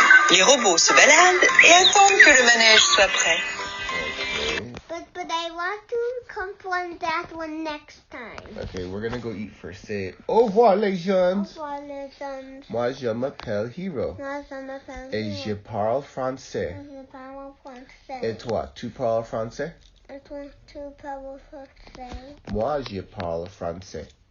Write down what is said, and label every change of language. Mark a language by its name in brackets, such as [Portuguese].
[French] Les robots se baladent et attendent que le manège soit prêt. [English] But I want to comprehend that one next time. Okay, we're gonna go eat first. Say, [French] au revoir les jeunes. Pour les jeunes, Moi, je m'appelle Hiro. moi je m'appelle Et je parle français. Je parle français. Et toi, tu parles français? Et toi, tu parles français. Moi, je parle français.